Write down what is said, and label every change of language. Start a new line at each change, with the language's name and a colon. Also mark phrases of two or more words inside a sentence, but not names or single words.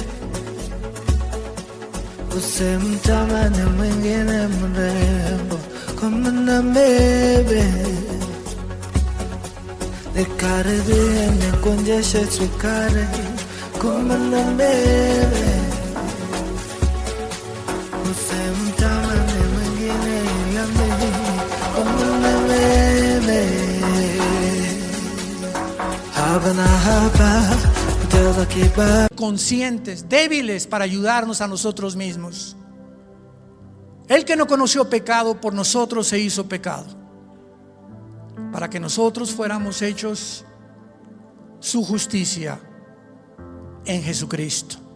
Swahili: usimtamani mwingine mrembo kama na mbele, nikaribie nikuonjeshe sukari kama na mbele, usimtamani mwingine ila mimi kama na mbele.
Spanish: Conscientes, débiles para ayudarnos a nosotros mismos. El que no conoció pecado, por nosotros se hizo pecado, para que nosotros fuéramos hechos su justicia en Jesucristo.